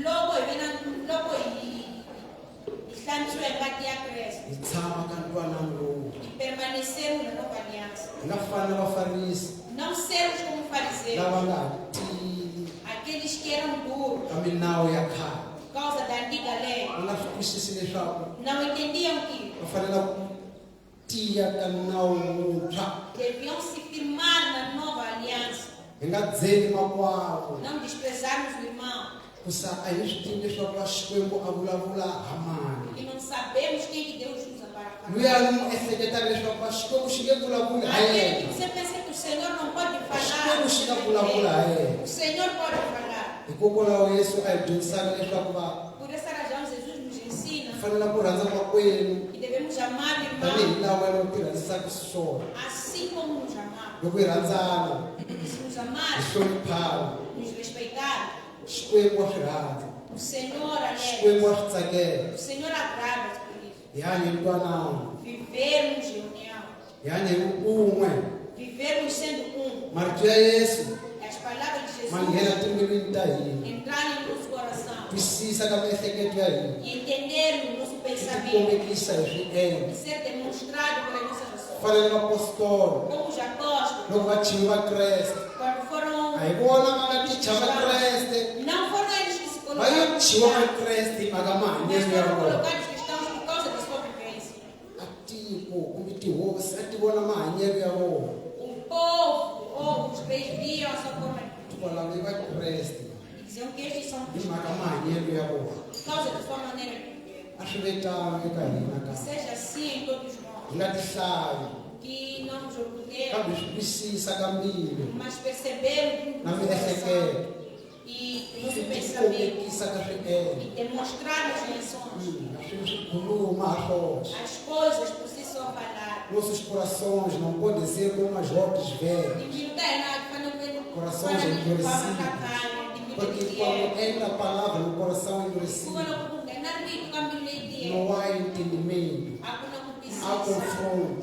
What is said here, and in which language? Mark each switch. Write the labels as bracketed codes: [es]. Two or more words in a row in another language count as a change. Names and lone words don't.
[pt] E permanecermos na nova aliança. Não sermos como fariseus. Aqueles que eram duros por causa da antiga lei [ts] va nga swi twisisi leswaku [pt] não entendiam que [ts] va fanele ku tiya ka nawu wuntshwa [pt] deviam se firmar na nova aliança, [ts] hi nga dzeni makwavo [pt] não desprezarmos o irmão, [ts] kusa a hi swi tivi leswaku va Xikwembu a vulavula ha mani [pt] e não sabemos quem que Deus usa para [ts] luya [pt] falar. [ts] ni mu ehleketaka leswaku va Xikwembu xi nge vulavuli ha [pt] Aquele que [ts] yena [pt] você pensa que o Senhor não pode falar, [ts] Xikwembu xi nga vulavula ha yena [pt] o Senhor pode falar. [ts] hikokwalaho Yesu a hi dyondzisaka leswaku va [pt] Por essa razão, Jesus nos ensina [ts] fanele ku rhandza makwenu [pt] que devemos amar o [ts] tanihi [pt] irmão [ts] laha wena u ti rhandzisaka xiswona [pt] assim como nos amamos. [ts] loko hi rhandzana [pt] Se nos [ts] hi [pt] amarmos, [ts] hloniphana [pt] nos respeitarmos, [ts] Xikwembu wa swi rhandza [pt] o Senhor alegra, [ts] Xikwembu wa swi tsakela [pt] o Senhor agrada por isso. [ts] hi hanye hi ntwanano [pt] Vivermos em união, [ts] hi hanye hi un'we [pt] vivermos sendo um. [ts] marito ya Yesu [pt] As palavras de [ts] ma nghena [pt] Jesus [ts] timbilwini ta hina [pt] entrarem no nosso coração [ts] twisisa ka miehleketo ya hina [pt] e entendermos o nosso [ts] hi [pt] pensamento [ts] tikombekisa hi [pt] e [ts] swiendlo [pt] ser demonstrado pelas nossas ações. [ts] fanele vapostolo [pt] Como os apóstolos, [ts] loko va chivi va Kreste [pt] quando foram, [ts] a hi vona va nga ticha va Kreste [pt] não foram eles que se [ts] va yo [pt] colocaram, [ts] chiwa va Kreste hi mhaka [pt] mas [ts] mahanyelo ya [pt] foram [ts] vona [pt] colocados cristãos por causa da sua vivência. [ts] a tiko kumbe tihosi a ti vona mahanyelo ya vona [pt] O povo ou os reis viam a sua forma [ts] hikwalaho i va Kreste [pt] e diziam que estes são [ts] hi mhaka [pt] cristãos [ts] mahanyelo ya vona [pt] por causa da sua maneira de viver. [ts] a swi ve tano eka hina [pt] Que [ts] ka [pt] seja assim em todos [ts] hi [pt] nós, [ts] nga tihlayi [pt] que não nos orgulhemos, [ts] kambe swi twisisa ka mbilu [pt] mas percebemos [ts] na [pt] no nosso coração [ts] miehleketo [pt] e [ts] swi [pt] no nosso pensamento [ts] tikombekisa ka swiendlo [pt] e demonstrarmos em ações [ts] a swilo swi khuluma ha swona [pt] as coisas por si só falar. nossos corações não podem ser como as rotas velhas. Corações endurecidos. Porque quando entra a palavra no coração endurecido, não há entendimento, há confronto.